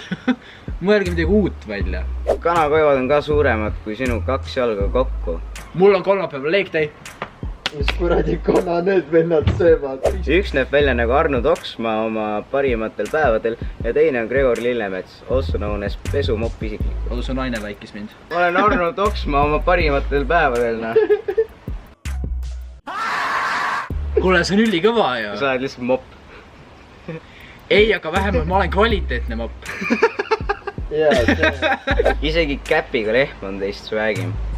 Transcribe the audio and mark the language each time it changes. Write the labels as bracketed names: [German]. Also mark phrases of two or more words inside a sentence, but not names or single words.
[Estonian] Mõelge midagi uut välja. Kanakoivad on ka suuremad kui sinu 2 jalga kokku. Mul on kolmapäeval leegtei. Mis kuradi kana need vennad söövad? Üks näeb välja nagu Arno Toksma oma parimatel päevadel ja teine on Gregor Lillemets, [English] also known as [Estonian] pesumopp isiklikult. Su naine vaikis mind. Ma olen Arno Toksma oma parimatel päevadel, Kuule, see on ülikõva ju. Sa oled lihtsalt mopp. Ei, aga vähemalt ma olen kvaliteetne mopp. Isegi käpiga lehm on teist swagim.